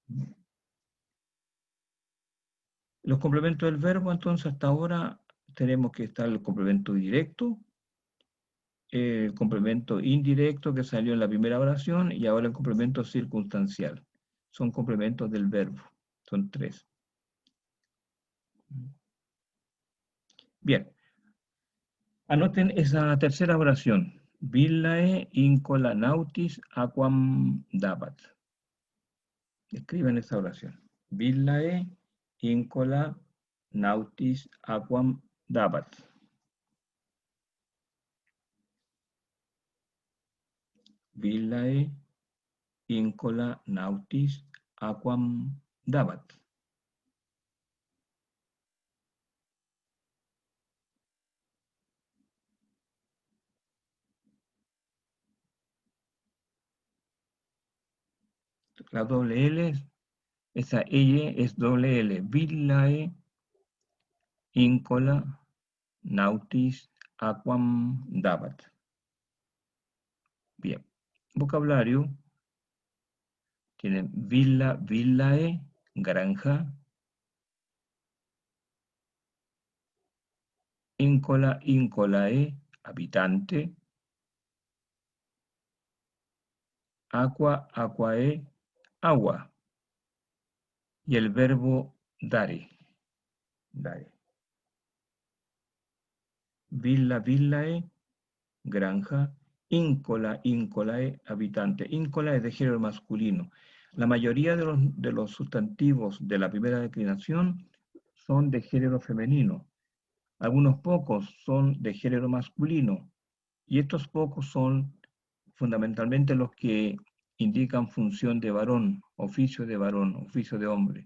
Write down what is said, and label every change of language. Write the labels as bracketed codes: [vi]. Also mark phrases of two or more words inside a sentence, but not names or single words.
[es] Los complementos del verbo, entonces, hasta ahora tenemos que estar el complemento directo, el complemento indirecto que salió en la primera oración y ahora el complemento circunstancial. Son complementos del verbo, son 3. Bien, anoten esa tercera oración. [la] Villae incola nautis aquam dabat. [es] Escriben esa oración. [la] Villae incola nautis aquam dabat. Villae incola nautis aquam dabat. [es] La doble L, esa ella es doble L. [la] Villae incola nautis aquam dabat. [es] Bien. Vocabulario. Tienen villae, granja. Incolae, habitante. Aquae, agua. Y el verbo dare. Villae, granja. Incolae, habitante. Incola es de género masculino. La mayoría de los sustantivos de la primera declinación son de género femenino. Algunos pocos son de género masculino. Y estos pocos son fundamentalmente los que indican función de varón, oficio de hombre.